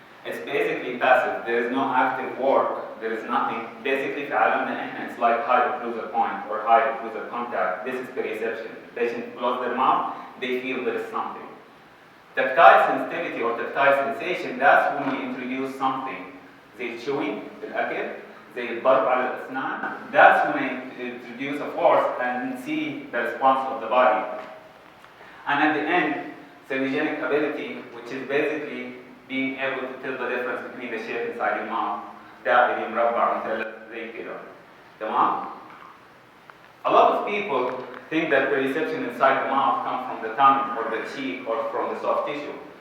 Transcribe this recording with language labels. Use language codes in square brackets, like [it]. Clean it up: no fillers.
[en] It's basically passive. There is no active work. There is nothing. Basically [ar] في عالمنا إحنا [en] it's like high occlusal point or high occlusal contact. This is perception. Patient close their mouth, they feel there is something. Tactile sensitivity or tactile sensation, that's when we introduce something. [ar] زي chewing بالأكل, زي الضرب على الأسنان. [en] That's when I introduce a force and see the response of the body. And at the end, synergenic ability, which is basically being able to tell the difference between the shape inside your mouth. [ar] دائري مربع مثلث زي كده. تمام؟ [en] A lot of people think that perception inside the mouth comes from the tongue or the cheek or from the soft tissue.